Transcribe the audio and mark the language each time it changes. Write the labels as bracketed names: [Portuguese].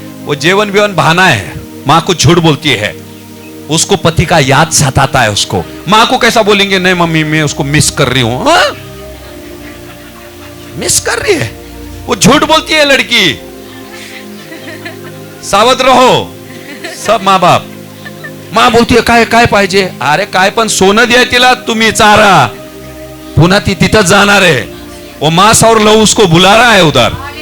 [Hindi] वो जेवण बिवण बहाना है, मां को झूठ बोलती है, उसको पति का याद सताता है उसको। मां को कैसा बोलेंगे? नहीं मम्मी मैं उसको मिस कर रही हूं। मिस कर रही है, वो झूठ बोलती है लड़की। सावध रहो सब माँ बाप। माँ बोलती है [Marathi] काय काय पाहिजे? अरे काय पण सोनं द्या तिला, तुम्ही चारा, पुन्हा ती तिथं जाणार है। [Hindi] वो मांस और लहू उसको बुला रहा है उधर।